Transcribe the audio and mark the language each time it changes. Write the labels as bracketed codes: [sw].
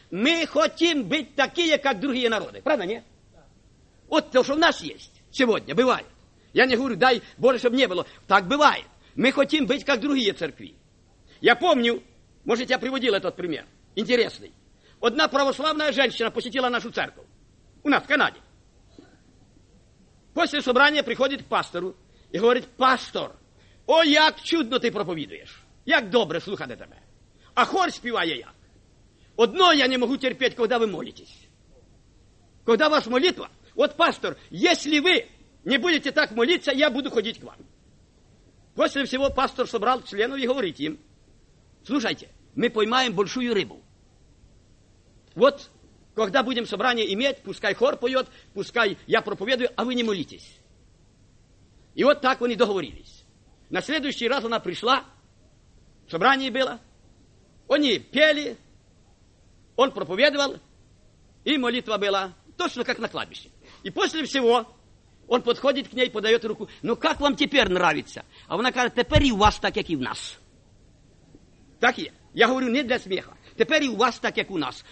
[ru] Мы хотим быть такие, как другие народы. Правда, нет? Вот то, что у нас есть сегодня, бывает. Я не говорю, дай Боже, чтобы не было. Так бывает. Мы хотим быть, как другие церкви. Я помню, может, я приводил этот пример, интересный. Одна православная женщина посетила нашу церковь. У нас, в Канаде. После собрания приходит к пастору и говорит, пастор, [uk] о, як чудно ти проповідуєш, як добре слухати тебе. А хор співає як? Одно я не можу терпіти, коли ви молитесь. Коли ваша молитва, от пастор, якщо ви не будете так молитися, я буду ходити к вам. Після всього пастор собрав членів і говорить їм, слушайте, ми поймаємо большую рибу. От, коли будемо собрання мати, пускай хор поє, пускай я проповідую, а ви не молитесь. І от так вони договорились. [ru] На следующий раз она пришла, собрание было, они пели, он проповедовал, и молитва была, точно как на кладбище. И после всего он подходит к ней, подает руку, ну как вам теперь нравится? А она говорит, теперь и у вас так, как и у нас. Так и я говорю, не для смеха, теперь и у вас так, как у нас.